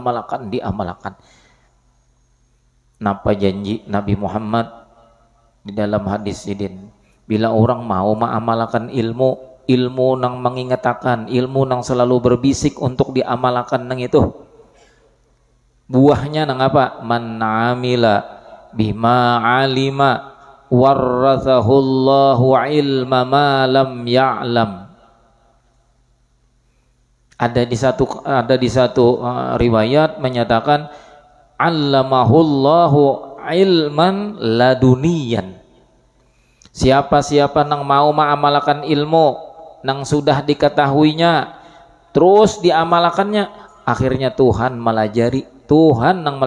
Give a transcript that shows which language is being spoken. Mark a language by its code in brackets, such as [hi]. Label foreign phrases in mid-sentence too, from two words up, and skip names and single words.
[bjn] Napa janji Nabi Muhammad di dalam hadis sidin, bila orang mau mengamalkan ilmu nang mengingatkan, ilmu nang selalu berbisik untuk diamalkan nang itu, buahnya nang apa? [ar] من عمل بما علم ورثه الله علم ما لم يعلم. [bjn] Ada di satu riwayat menyatakan [ar] علمه الله علما لدنيا. [bjn] Siapa nang mau mengamalkan ilmu nang sudah diketahuinya terus diamalkannya, akhirnya Tuhan melajari, Tuhan nang